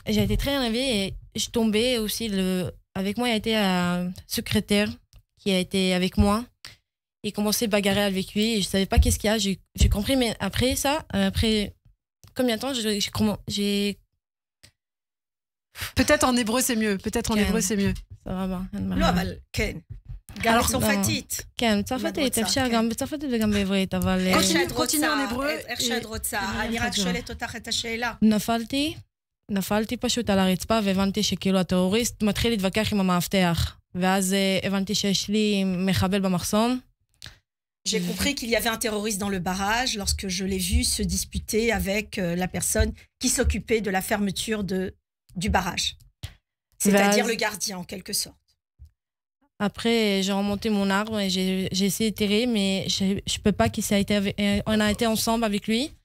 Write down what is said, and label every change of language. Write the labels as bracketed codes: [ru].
[fr] J'ai été très énervée et je suis tombée aussi. Avec moi, il y a été un secrétaire qui a été avec moi. Il commençait à bagarrer avec lui et je ne savais pas qu'est-ce qu'il y a. J'ai compris, mais après ça, après combien de temps j'ai... Peut-être en hébreu, c'est mieux. Peut-être en hébreu, c'est mieux. Ça va bien. [he] לא, אבל כן. גם בצרפתית. כן, בצרפתית, אפשר גם בצרפתית וגם בעברית, אבל... [fr] continue en hébreu. [he] איך שאת רוצה. אני רק שואלת אותך את השאלה. נפלתי פשוט על הרצפה והבנתי שכאילו הטרוריסט מתחיל להתווכח עם המאבטח. ואז הבנתי שיש לי מחבל במחסום. [fr] J'ai compris qu'il y avait un terroriste dans le barrage lorsque je l'ai vu se disputer avec la personne qui s'occupait de la fermeture du barrage. C'est-à-dire le gardien, en quelque sorte. Après, j'ai remonté mon arbre et j'ai essayé de tirer, mais je peux pas on a été ensemble avec lui.